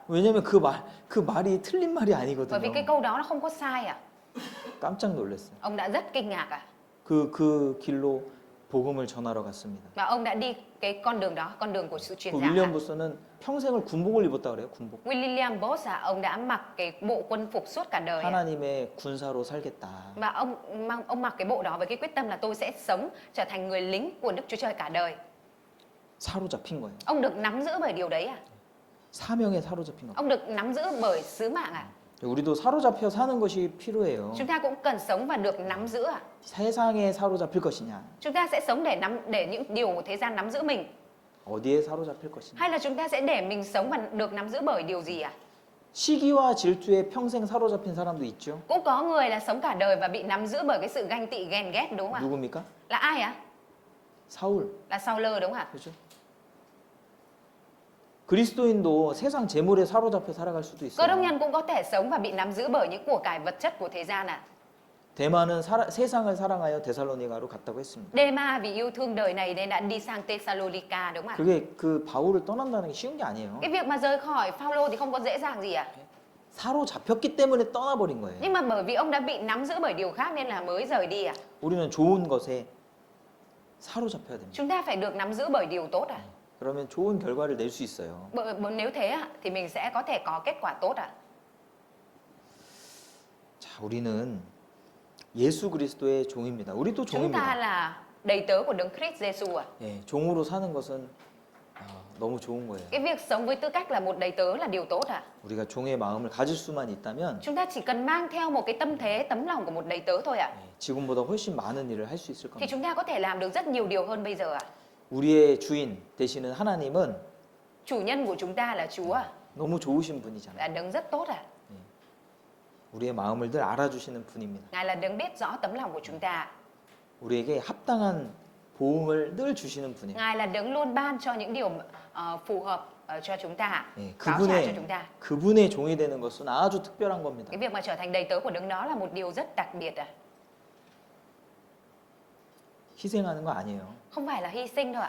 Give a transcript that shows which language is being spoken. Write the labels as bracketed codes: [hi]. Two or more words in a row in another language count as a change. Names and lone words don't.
[ko] 왜냐면 그 말이 틀린 말이 [vi] Bởi vì cái [ko] 아니거든요. [vi] câu đó nó không có sai ạ. [ko] 깜짝 놀랐어요. [vi] Ông đã rất kinh ngạc ạ. [ko] 그 길로 복음을 전하러 갔습니다. [vi] Và ông đã đi cái con đường đó, con đường của sự truyền [ko] 그 [vi] giảng [ko] 윌리엄 [vi] ạ. [ko] 부스는 평생을 군복을 입었다 그래요. 군복. [vi] William Booth ông đã mặc cái bộ quân phục suốt cả đời ạ. [ko] 하나님의 군사로 살겠다. [vi] Và ông mặc cái bộ đó với cái quyết tâm là tôi sẽ sống trở thành người lính của Đức Chúa Trời cả đời. [ko] 사로잡힌 거예요. [vi] Ông được nắm giữ bởi điều đấy à? [ko] 사명에 사로잡힌 거. [vi] Ông được nắm giữ bởi sứ mạng à? [ko] 우리도 사로잡혀 사는 것이 필요해요. [vi] Chúng ta cũng cần sống và được nắm giữ à? [ko] 세상에 사로잡힐 것이냐, [vi] Chúng ta sẽ sống để những điều của thế gian nắm giữ mình, [ko] 어디에 사로잡힐 것이냐. [vi] hay là chúng ta sẽ để mình sống và được nắm giữ bởi điều gì à? [ko] 시기와 질투에 평생 사로잡힌 사람도 있죠. [vi] Cũng có người là sống cả đời và bị nắm giữ bởi cái sự ganh tị ghen ghét, đúng không ạ? [ko] 누굽니까? [vi] Là ai ạ? [ko] 사울. [vi] Là Saul, đúng không ạ? [ko] 그렇죠? 그리스도인도 세상 재물에 사로잡혀 살아갈 수도 [vi] Cơ đốc [ko] 있어요. [vi] nhân cũng có thể sống và bị nắm giữ bởi những của cải vật chất của thế gian à? [ko] 대만은 세상을 사랑하여 데살로니가로 갔다고 했습니다. [vi] Dema vì yêu thương đời này nên đã đi sang Thessalonica, đúng không ạ? [ko] 그게 그 바울을 떠난다는 게 쉬운 게 아니에요. [vi] Cái việc mà rời khỏi Phaolô thì không có dễ dàng gì ạ? [ko] 사로잡혔기 때문에 떠나버린 거예요. [vi] Nhưng mà bởi vì ông đã bị nắm giữ bởi điều khác nên là mới rời đi à? [ko] 우리는 좋은 것에 사로잡혀야 됩니다. [vi] Chúng ta phải được nắm giữ bởi điều tốt à? [ko] 그러면 좋은 결과를 낼 수 있어요. [vi] Nếu thế ạ, thì mình sẽ có thể có kết quả tốt ạ. [ko] 자, 우리는 예수 그리스도의 종입니다. 우리도 [vi] Chúng ta [ko] 종입니다. [vi] là đầy tớ của Đấng Christ Giêsu à? [ko] 예, 종으로 사는 것은 너무 좋은 거예요. [vi] Cái việc sống với tư cách là một đầy tớ là điều tốt à? [ko] 우리가 종의 마음을 가질 수만 있다면 [vi] Chúng ta chỉ cần mang theo một cái tâm thế, tấm lòng của một đầy tớ thôi ạ. [ko] 지금보다 훨씬 많은 일을 할 수 있을 [vi] Thì [ko] 겁니다. [vi] chúng ta có thể làm được rất nhiều điều hơn bây giờ ạ. [ko] 우리의 주인 되시는 하나님은 [vi] Chủ nhân của chúng ta là Chúa à? [ko] 너무 좋으신 분이잖아요. [vi] Là đấng rất tốt à? [ko] 우리의 마음을 늘 알아주시는 분입니다. [vi] Ngài là đấng biết rõ tấm lòng của chúng ta. [ko] 우리에게 합당한 보응을 늘 주시는 분이에요. [vi] Ngài là đấng luôn ban cho những điều phù hợp cho chúng ta, [ko] 예, [vi] báo trả cho chúng ta. [ko] 그분의 종이 되는 것은 아주 특별한 겁니다. [vi] Cái việc mà trở thành đầy tớ của đấng đó là một điều rất đặc biệt à? [ko] 희생하는 거 아니에요. [vi] Không phải là hy sinh đâu ạ.